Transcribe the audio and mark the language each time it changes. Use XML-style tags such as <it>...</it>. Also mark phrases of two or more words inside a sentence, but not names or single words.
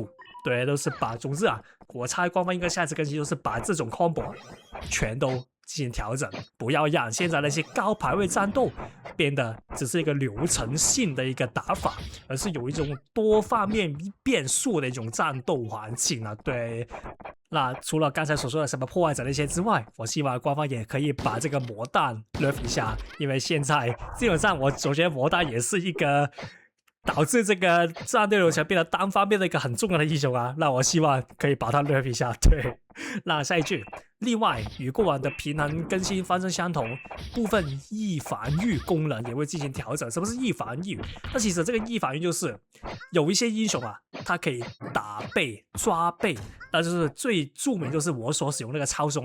<zh>对，都是总之啊，我猜官方应该下次更新就是把这种 combo 全都进行调整，不要让现在那些高排位战斗变得只是一个流程性的一个打法，而是有一种多方面变数的一种战斗环境啊。对，那除了剛才所說的什麼破壞者那些之外，我希望官方也可以把這個魔彈 nerf 一下，因為現在基本上我覺得魔彈也是一個導致這個戰隊流程變得單方面的一個很重要的英雄啊。那我希望可以把它 nerf 一下。對，那下一句，另外與過往的平衡更新方針相同，部分易防禦功能也會進行調整。什麼是易防禦？那其實這個易防禦就是有一些英雄啊，它可以打背抓背，那就是最著名就是我所使用那個超松啊。</zh>